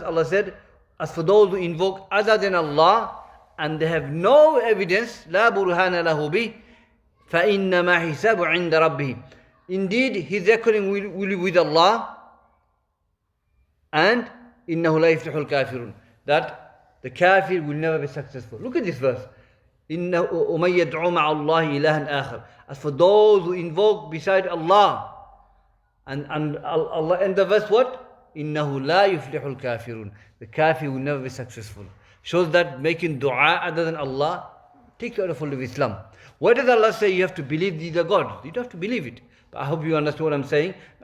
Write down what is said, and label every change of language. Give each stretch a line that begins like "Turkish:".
English: Allah said, as for those who invoke other than Allah and they have no evidence,
Arabic: لا برهان له به فإنما حساب عند ربه.
English: Indeed, his reckoning will be with Allah, and
Arabic: إنه لا يفلح الكافرون.
English: That the kafir will never be successful. Look at this verse.
Arabic: إنه ومن يدعو مع الله إلها آخر.
English: As for those who invoke beside Allah, and Allah end the verse what?
Arabic: إنه لا يفلح الكافرون.
English: The kafir will never be successful. Shows that making dua other than Allah takes you out of all of Islam. Why does Allah say you have to believe these are gods? You don't have to believe it. But I hope you understand what I'm saying.